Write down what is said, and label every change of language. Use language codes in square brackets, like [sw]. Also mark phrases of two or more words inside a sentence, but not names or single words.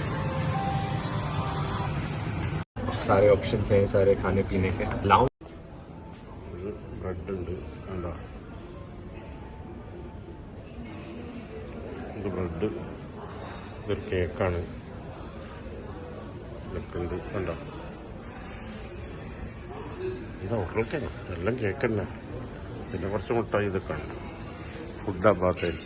[hi] सारे ऑप्शंस हैं सारे खाने पीने के लाउंज [ml] ബ്രെഡ് ഉണ്ട് കണ്ടോ ഇത് ബ്രെഡ് ഇതൊരു കേക്കാണ് ഇതൊക്കെ ഉണ്ട് കണ്ടോ ഇത് ഹോട്ടലൊക്കെയാണ് എല്ലാം കേക്ക് തന്നെ പിന്നെ കുറച്ച് മുട്ടായി ഇതൊക്കെ ഉണ്ട് ഫുഡ് അഭാഗത്തായിരിക്കും